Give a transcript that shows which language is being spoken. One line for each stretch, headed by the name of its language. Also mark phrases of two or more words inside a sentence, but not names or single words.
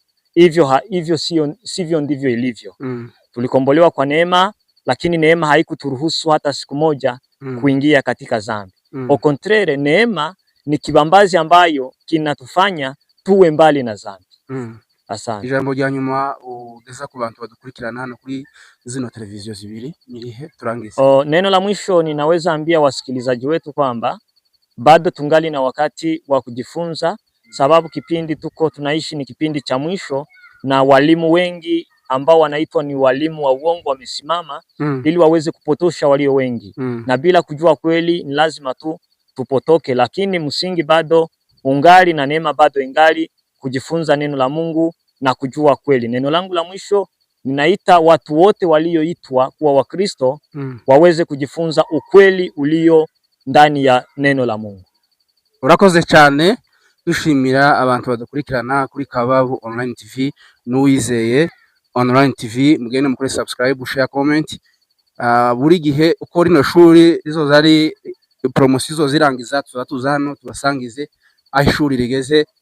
Swahili: Hivyo sivyo ndivyo ilivyo. Tulikombolewa kwa neema, lakini neema haikuturuhusu hata siku moja kuingia katika dhambi.
French: Au contraire,
Swahili: neema ni kibambazi ambayo kinatufanya tuwe mbali na dhambi. Asante.
Rundi: Ijambo rya nyuma ugeza ku bantu badukurikirana hano kuri zino televiziyo zibiri nirihe turangize?
Swahili: Neno la mwisho ninaweza ambia wasikilizaji wetu kwamba bado tungali na wakati wa kujifunza, sababu kipindi tunaishi ni kipindi cha mwisho, na walimu wengi ambao wanaitwa ni walimu wa uongo wamesimama ili waweze kupotosha walio wengi. Na bila kujua kweli ni lazima tu tupotoke, lakini msingi bado ungali na neema bado ingali kujifunza neno la Mungu na kujua kweli. Neno langu la mwisho, ninaita watu wote walioitwa kuwa Wakristo waweze kujifunza ukweli ulio ndani ya neno la Mungu.
Rundi: Urakoze cyane, dushimira abantu badukurikirana kuri Kababu Online TV n'Uwizeye Online TV. Mugende mukore
English: subscribe, share, comment.
Rundi: Buri gihe uko rino shuri rizoza ari promotion zo zirangiza tuza hano tubasangize aho ishuri rigeze.